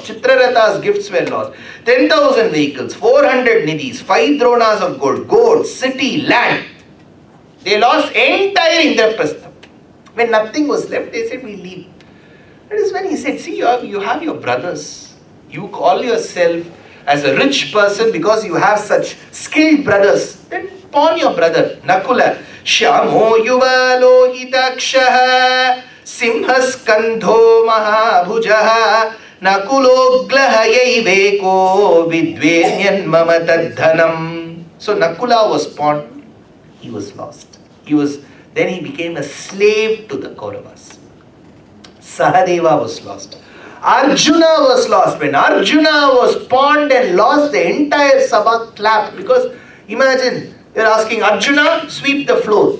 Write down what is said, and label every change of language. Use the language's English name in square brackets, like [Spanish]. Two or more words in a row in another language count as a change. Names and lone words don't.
[English] Chitraratha's gifts were lost. 10,000 vehicles, 400 nidhis, 5 dronas of gold, goats, city, land. They lost entire Indraprastha. When nothing was left, they said, we leave. That is when he said, see, you have your brothers. You call yourself as a rich person because you have such skilled brothers. Then pawn your brother, Nakula. [Sanskrit] Shamo yuva lohitakshaha simhaskandho mahabhujaha nakulo glahayayveko vidvenyan mama tadhanam. [English] So Nakula was pawned. He was lost. Then he became a slave to the Kauravas. Sahadeva was lost. Arjuna was lost. When Arjuna was pawned and lost, the entire Sabha clapped. Because imagine, you're asking Arjuna, sweep the floor.